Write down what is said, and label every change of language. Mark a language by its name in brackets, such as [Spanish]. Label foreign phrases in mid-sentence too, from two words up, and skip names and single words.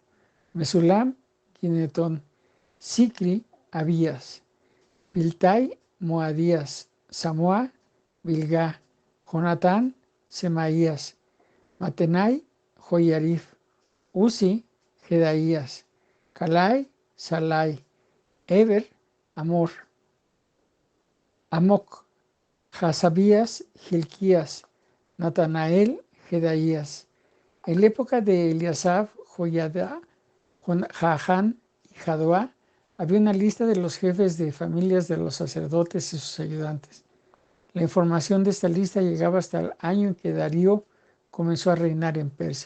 [Spanish] Mesulam, Ginetón, Sicri, Abías, Piltai, Moadías, Samoa, Bilgá, Jonatán, Semaías, Matenai, Joyarif, Uzi, Jedaías, Calai, Salai, Eber, Amor, Amoc, Hasabías, Gilquías, Natanael, Jedaías. En la época de Eliasaf, Joiada, Jahán y Jadoá, había una lista de los jefes de familias de los sacerdotes y sus ayudantes. La información de esta lista llegaba hasta el año en que Darío comenzó a reinar en Persia.